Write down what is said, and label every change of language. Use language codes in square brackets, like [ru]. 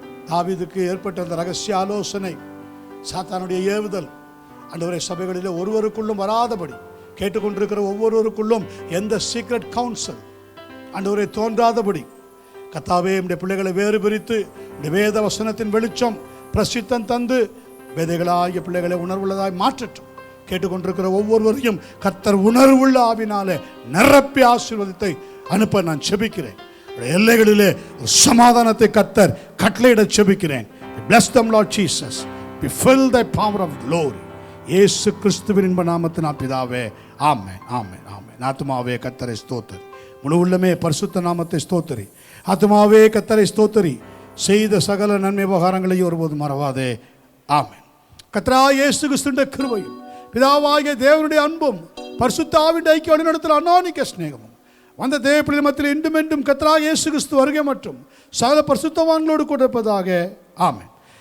[ta] தாவீதுக்கு ஏற்பட்ட அந்த ரகசிய ஆலோசனை, சாத்தானுடைய ஏவுதல் ஆண்டவரே சபைகளிலே ஒருவருக்குள்ளும் வராதபடி, கேட்டுக்கொண்டிருக்கிற ஒவ்வொருவருக்குள்ளும் எந்த [en] secret council [ta] ஆண்டவரே தோன்றாதபடி கர்த்தாவே நம்முடைய பிள்ளைகளை வேறு பிரித்து வேத வசனத்தின் வெளிச்சம் பிரசித்தம் தந்து வேதைகளாகிய பிள்ளைகளை உணர்வுள்ளதாய் மாற்றட்டும். கேட்டுக்கொண்டிருக்கிற ஒவ்வொருவரையும் கர்த்தர் உணர்வுள்ள ஆவினாலே நிரப்பி ஆசீர்வாதத்தை அனுப்ப நான் செபிக்கிறேன். எல்லைகளிலே சமாதானத்தை கர்த்தர் கட்டளையிட செபிக்கிறேன். [en] Bless them Lord Jesus. Be filled thy power of glory. [ta] இயேசு கிறிஸ்துவின் இன்ப நாமத்தினால் பிதாவே, ஆமென், ஆமென், ஆமென். ஆத்துமாவே கர்த்தரை ஸ்தோத்திரி, முழு உள்ளமே பரிசுத்த நாமத்தை ஸ்தோத்திரி. ஆத்துமாவே கர்த்தரை ஸ்தோத்திரி, செய்த சகல நன்மை உபகாரங்களை ஒருபோதும் மறவாதே. ஆமென். கர்த்தராகிய இயேசு கிறிஸ்துவின் கிருபையும் பிதாவாகிய தேவனுடைய அன்பும் பரிசுத்த ஆவியின் ஐக்கிய வழிநடத்தல் அநானிக ஸ்நேகமும் வந்த தேவப்பிள்ளை மத்தியில் இன்றும் என்றும் கர்த்தராகிய இயேசு கிறிஸ்து வருகை மற்றும் சகல பரிசுத்தவான்களோடு கூட இருப்பதாக. ஆமென்.